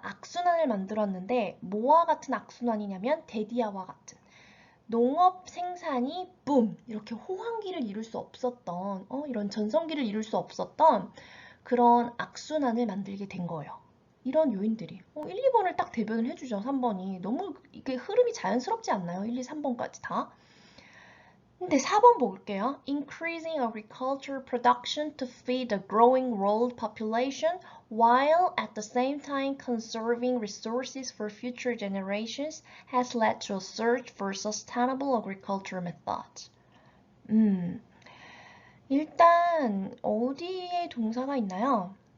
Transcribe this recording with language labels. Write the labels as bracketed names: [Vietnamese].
[Korean] 악순환을 만들었는데 뭐와 같은 악순환이냐면 데디아와 같은 농업 생산이 붐 이렇게 호황기를 이룰 수 없었던 이런 전성기를 이룰 수 없었던 그런 악순환을 만들게 된 거예요. 이런 요인들이 1, 2번을 딱 대변을 해주죠. 3번이 너무 이게 흐름이 자연스럽지 않나요? 1, 2, 3번까지 다. 근데 4번 볼게요. [English] Increasing agriculture production to feed a growing world population while at the same time conserving resources for future generations has led to a search for sustainable agriculture methods. [Korean] 일단 어디에 동사가 있나요?